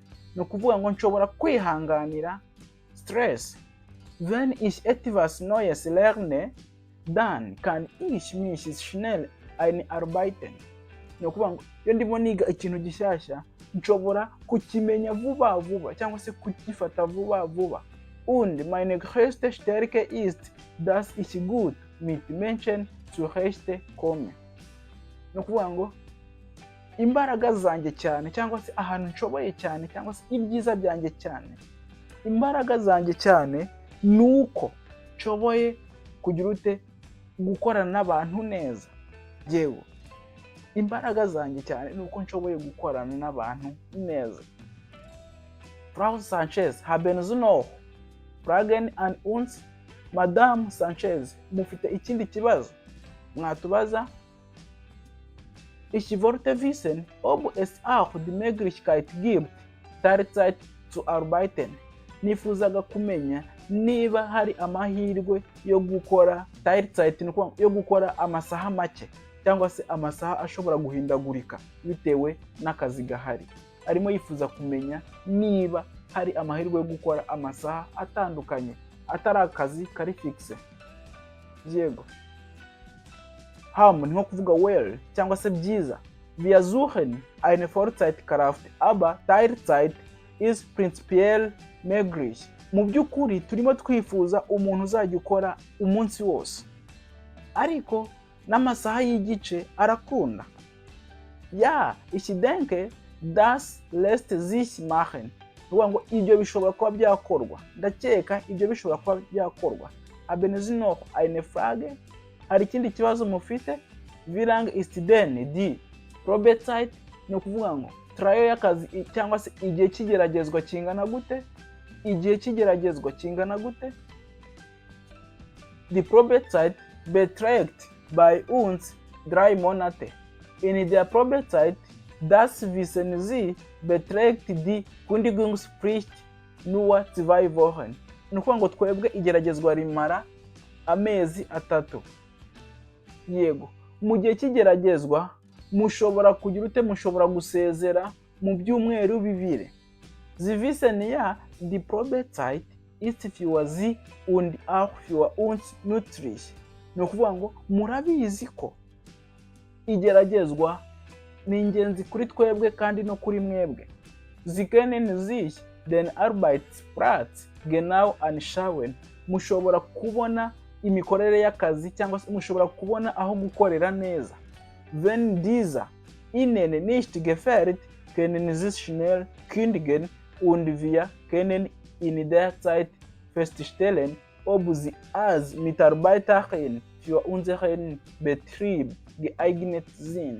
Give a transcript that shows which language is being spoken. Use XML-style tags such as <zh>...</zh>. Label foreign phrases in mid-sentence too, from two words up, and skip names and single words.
<rw>Ni ukuvuga ngo nshobora kwihanganira stress.</rw> <de>Wenn ich etwas Neues lerne, dann kann ich mich schnell einarbeiten.</de> <rw>Ni ukuvuga ngo iyo ndimo niga ikintu gishyashya nshobora kukimenya vuba vuba cyangwa se kugifata vuba vuba.</rw> <de>Und meine größte Stärke ist, dass ich gut mit Menschen zurechtkomme.</de> <rw>Ni ukuvuga ngo imbaraga zanjye cyane cyangwa se ahantu nshoboye cyane cyangwa se ibyiza byanjye cyane, imbaraga zanjye cyane nuko nshoboye kugira gukorana n'abantu neza. Yewe, imbaraga zanjye cyane nuko nshoboye gukorana n'abantu neza.</rw> <de>Frau Sanchez, haben Sie noch Fragen an uns?</de> <rw>Madame Sanchez, mufite ikindi kibazo mwatubaza?</rw> <de>Ich wollte wissen, ob es auch die Möglichkeit gibt, Teilzeit zu arbeiten.</de> <rw>Nifuzaga kumenya niba hari amahirwe yo gukora Teilzeit, yo gukora amasaha make cyangwa se amasaha ashobora guhindagurika bitewe n'akazi gahari. Arimo yifuza kumenya niba hari amahirwe yo gukora amasaha atandukanye atari akazi kari fixe. Yego. Ham ni nko kuvuga well cyangwa se byiza.</rw> <de>Wir suchen eine Vollzeitkraft, aber Teilzeit ist prinzipiell möglich.</de> <rw>Mu by'ukuri turimo twifuza umuntu uzajya ukora umunsi wose, ariko n'amasaha y'igice arakunda.</rw> <de>Ja, ich denke, das lässt sich machen.</de> <rw>Nuvuga ngo ibyo bishobora kuba byakorwa. Ndakeka ibyo bishobora kuba byakorwa.</rw> <de>Haben Sie noch eine Frage?</de> <rw>Hari ikindi kibazo mufite?</rw> <de>Wie lang ist denn die Probezeit?</de> <rw>Ni ukuvuga ngo trial y'akazi cyangwa se igihe cy'igeragezwa kingana gute? Igihe cy'igeragezwa kingana gute?</rw> <de>Die Probezeit beträgt bei uns 3 Monate. In der Probezeit, das wissen Sie, beträgt die Kündigungsfrist nur 2 Wochen.</de> <rw>Ni ukuvuga ngo twebwe igeragezwa rimara amezi 3. Yego, mu gihe cy'igeragezwa mushobora kugira ute, mushobora gusezera mu byumweru 2.</rw> <de>Sie wissen ja, die Probezeit ist für Sie und auch für uns nützlich.</de> <rw>Ni ukuvuga ngo murabizi ko igeragezwa ni ingenzi kuri twebwe kandi no kuri mwebwe.</rw> <de>Sie können sich den Arbeitsplatz genau anschauen.</de> <rw>Mushobora kubona imikorere y'akazi cyangwa se mushobora kubona aho gukorera neza.</rw> <de>Wenn dieser Ihnen nicht gefällt, können Sie schnell kündigen und wir können in der Zeit feststellen, ob Sie als Mitarbeiterin für unseren Betrieb geeignet sind.</de>